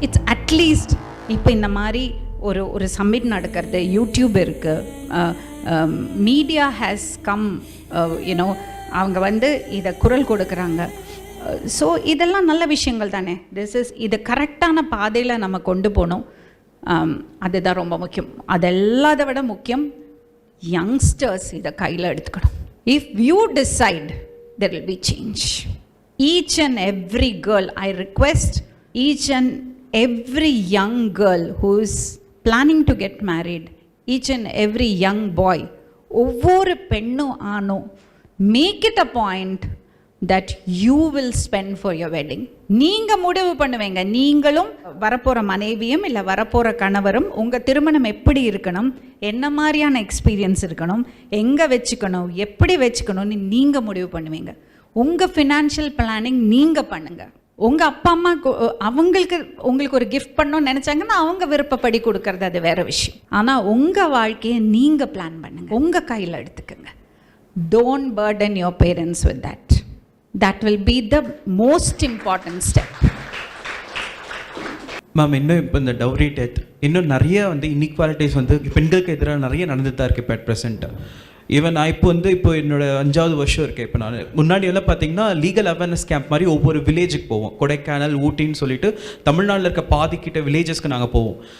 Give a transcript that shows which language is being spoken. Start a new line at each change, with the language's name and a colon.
English: it's at least
Tamil: இப்போ இந்த மாதிரி ஒரு சம்மிட் நடக்கிறது, யூடியூப் இருக்குது,
English: media has come, you know,
Tamil: அவங்க இதை குரல் கொடுக்குறாங்க. ஸோ இதெல்லாம் நல்ல விஷயங்கள் தானே. இது கரெக்டான பாதையில் நம்ம கொண்டு போகணும். அதுதான் ரொம்ப முக்கியம். அதெல்லாத விட முக்கியம் யங்ஸ்டர்ஸ் இதை கையில் எடுத்துக்கணும்.
English: If you decide there will be change. Each and every girl, I request each and every young girl who is planning to get married, each and every young boy,
Tamil: ஒவ்வொரு பெண்ணும் ஆணும்,
English: make it a point that you will spend for your wedding.
Tamil: நீங்க முடிவு பண்ணுவீங்க. நீங்களும் வரப்போற மனைவியும் இல்லை வரப்போற கணவரும் உங்க திருமணம் எப்படி இருக்கணும், என்ன மாதிரியான எக்ஸ்பீரியன்ஸ் இருக்கணும், எங்க வச்சுக்கணும், எப்படி வச்சுக்கணும்னு நீங்க முடிவு பண்ணுவீங்க. உங்க ஃபினான்ஷியல் பிளானிங் நீங்க பண்ணுங்க. உங்க அப்பா அம்மா உங்களுக்கு ஒரு கிஃப்ட் பண்ணணும்னு நினைச்சாங்கன்னா அவங்க விருப்பப்படி கொடுக்கறது அது வேற விஷயம். ஆனா உங்க வாழ்க்கையை நீங்க பிளான் பண்ணுங்க, உங்க கையில் எடுத்துக்கங்க.
English: Don't burden your parents with that. That will be the most important step.
Tamil: Ma'am, இன்னும் இப்போ இந்த டவுரி டெத், இன்னும் நிறைய இன்இக்வாலிட்டிஸ் பெண்களுக்கு எதிராக நிறைய நடந்துட்டு தான் இருக்குது இப்போ அட் ப்ரெசென்ட். ஈவன் நான் இப்போ என்னோட 5வது வருஷம் இருக்கேன். இப்போ நான் முன்னாடி எல்லாம் பார்த்தீங்கன்னா லீகல் அவேர்னஸ் கேம்ப் மாதிரி ஒவ்வொரு வில்லேஜுக்கு போவோம். கொடைக்கானல், ஊட்டின்னு சொல்லிட்டு தமிழ்நாட்டில் இருக்க பாதிக்கிட்ட வில்லேஜஸ்க்கு நாங்கள் போவோம்.